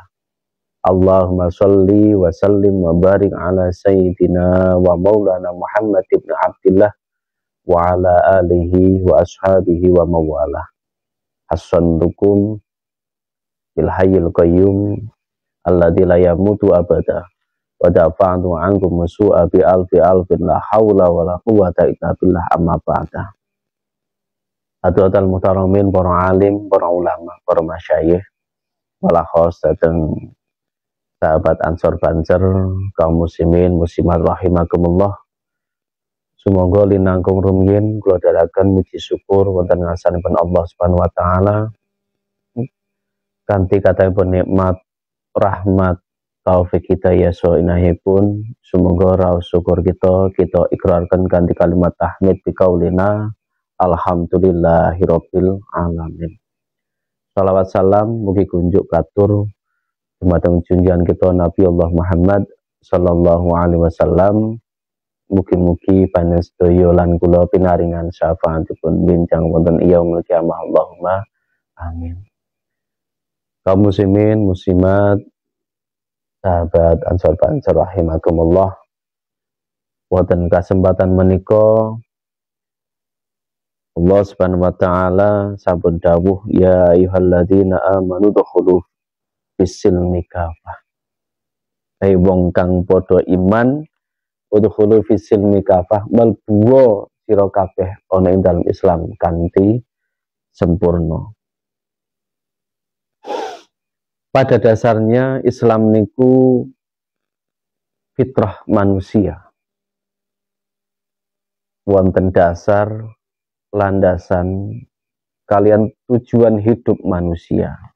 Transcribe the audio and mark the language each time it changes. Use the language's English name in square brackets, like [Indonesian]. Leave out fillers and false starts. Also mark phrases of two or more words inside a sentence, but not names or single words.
[Arabic] اللهم صل وسلم وبارك على سيدنا ومولانا محمد بن عبد الله وعلى آله وأصحابه ومواليه. حصنتكم بالحي القيوم الذي لا يموت أبدا ودفعت عنكم السوء بألف ألف لا حول ولا قوة إلا بالله أما بعد. حاضرين محترمين, [Javanese] para alim, para ulama, para masyayikh, wala khos dateng sahabat Ansor Banjar, kaum [Arabic] المسلمين المسلمات رحمكم الله. [Javanese] Semoga linangkung rumiyin kula dalaken muji syukur wonten ngarsanipun Allah [Arabic] سبحانه وتعالى [Javanese] kanthi kathahipun nikmat, rahmat, taufik hidayah so inahipun. Semoga raos syukur kita ikrarkan kanthi kalimat tahmid [Arabic] بقولنا الحمد لله رب العالمين. [Javanese] Shalawat salam mugi kunjuk katur dumateng junjungan kita Nabi Allah Muhammad [Arabic] صلى الله عليه وسلم. [Javanese] Mugi-mugi panjenengan sedaya lan kula pinaringan syafaatipun bincang wonten [Arabic] يوم القيامة. اللهم آمين. [Javanese] Kaum [Arabic] المسلمين المسلمات, [Javanese] sahabat Ansor Banjar rahimakumullah, wonten kesempatan menika Allah [Arabic] سبحانه وتعالى [Javanese] sampun dawuh, [Arabic] يا أيها الذين آمنوا ادخلوا في السلم كافة. [Javanese] Hai wong kang padha iman, [Arabic] ادخلوا في السلم كافة, [Javanese] mlebu sira kabeh ana ing dalam Islam kanthi sempurna. [Indonesian] Pada dasarnya Islam niku fitrah manusia. [Javanese] Wonten dasar, landasan, kalian tujuan hidup manusia.